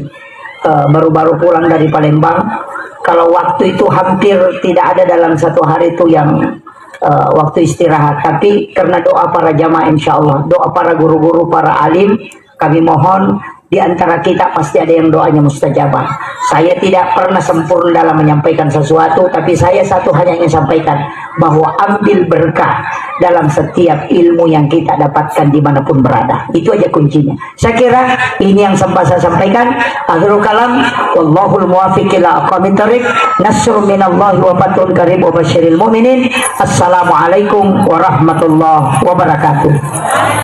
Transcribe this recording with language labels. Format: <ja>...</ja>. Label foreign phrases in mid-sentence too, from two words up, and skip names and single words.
<id>Baru-baru pulang dari Palembang. Kalau waktu itu hampir tidak ada dalam satu hari itu yang waktu istirahat, tapi karena doa para jamaah,</id> <ar>إن شاء الله,</ar> <id>doa para guru-guru, para alim, kami mohon di antara kita pasti ada yang doanya mustajabah. Saya tidak pernah sempurna dalam menyampaikan sesuatu, tapi saya satu hanya ingin sampaikan bahwa ambil berkah dalam setiap ilmu yang kita dapatkan dimanapun berada. Itu aja kuncinya. Saya kira ini yang sempat saya sampaikan.</id> <ar>آخر الكلام، والله الموفق إلى أقوم الطريق. نصر من الله وفتح قريب وبشر المؤمنين. السلام عليكم ورحمة الله وبركاته.</ar>